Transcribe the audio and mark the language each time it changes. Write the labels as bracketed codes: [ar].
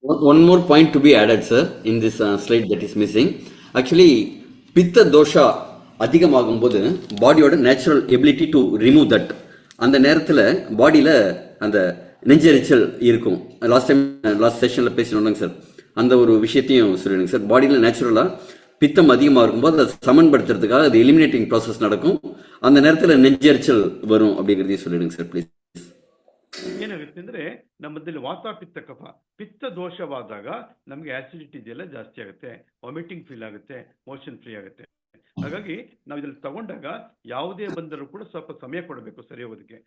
[en] One more point to be added, sir, in this slide that is missing. Actually, [ta] pitta dosha அதிகமாகும்போது பாடியோட natural [en] Ability to remove that. [ta] அந்த நேரத்தில் பாடியில் அந்த நெஞ்செரிச்சல் இருக்கும். Last செஷனில் பேசினோங்க sir, அந்த ஒரு விஷயத்தையும் சொல்லிடுங்க சார். பாடியில் நேச்சுரலாக பித்தம் அதிகமாக இருக்கும்போது அதை சமன்படுத்துறதுக்காக அது எலிமினேட்டிங் ப்ராசஸ் நடக்கும். அந்த நேரத்தில் நெஞ்செரிச்சல் வரும் அப்படிங்கிறதையும் சொல்லிடுங்க சார் ப்ளீஸ். [kn] ಏನಾಗುತ್ತೆ ಅಂದ್ರೆ ನಮ್ಮದಲ್ಲಿ ವಾತ ಪಿತ್ತ ಕಫ, ಪಿತ್ತ ದೋಷವಾದಾಗ ನಮ್ಗೆ ಆಸಿಡಿಟಿ ಇದೆಲ್ಲ ಜಾಸ್ತಿ ಆಗುತ್ತೆ, ವಾಮಿಟಿಂಗ್ ಫೀಲ್ ಆಗುತ್ತೆ, ಮೋಷನ್ ಫ್ರೀ ಆಗುತ್ತೆ. ಹಾಗಾಗಿ ನಾವು ಇದ್ರಲ್ಲಿ ತಗೊಂಡಾಗ ಯಾವುದೇ ಬಂದರೂ ಕೂಡ ಸ್ವಲ್ಪ ಸಮಯ ಕೊಡಬೇಕು ಸರಿ ಹೋಗೋದಕ್ಕೆ.